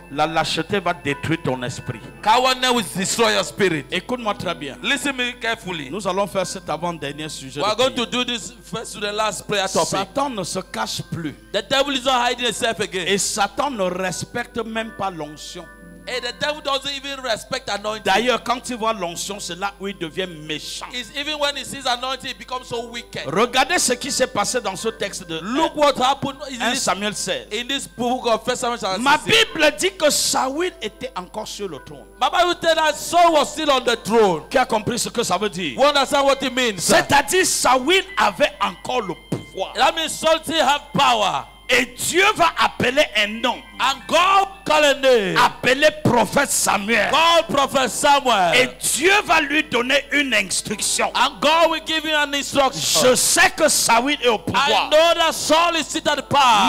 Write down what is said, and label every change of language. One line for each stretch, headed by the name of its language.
French: la lâcheté va détruire ton esprit.
English: cowardness will destroy your spirit.
French: Écoute-moi très bien.
English: Listen me carefully.
French: Nous allons faire cet avant-dernier sujet.
English: We are going to do this first to the last prayer topic.
French: Satan ne se cache plus.
English: The devil is not hiding himself again.
French: Et Satan ne respecte même pas l'onction.
English: And the devil doesn't even respect anointing.
French: D'ailleurs, quand il voit l'onction, c'est là où il devient méchant.
English: It's even when he sees anointing, he becomes so wicked.
French: Regardez ce qui s'est passé dans ce texte de
English: Look what happened
French: 1 Samuel 16.
English: in this book of 1 Samuel.
French: Ma Bible dit que Saül était encore sur le trône.
English: My Bible tells that Saul was still on the throne.
French: Qui a compris ce que ça veut dire?
English: You understand what it means?
French: C'est-à-dire, Saül avait encore le pouvoir.
English: That means Saul still have power.
French: Et Dieu va appeler un nom.
English: And God call a name.
French: Appelé prophète Samuel.
English: Call Prophet Samuel.
French: Et Dieu va lui donner une instruction.
English: And God will give him an instruction.
French: Je sais que Saül est au
English: I
French: pouvoir.
English: know that Saul is seated at the power.